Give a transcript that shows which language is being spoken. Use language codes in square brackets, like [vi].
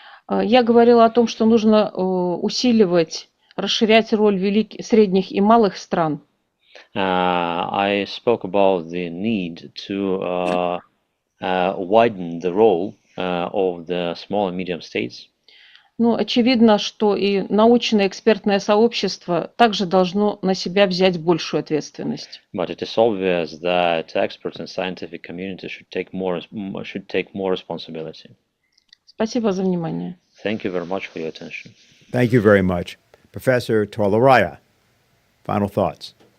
[ru] Я говорила о том, что нужно усиливать, расширять роль средних и малых стран. [en] I spoke about the need to widen the role of the small and medium states. [ru] Ну, очевидно, что и научное экспертное сообщество также должно на себя взять большую ответственность. [en] But it is obvious that experts and scientific community should take more responsibility. [ru] Спасибо за внимание. [en] Thank you very much for your attention. Thank you very much. Professor Toloraya, final thoughts.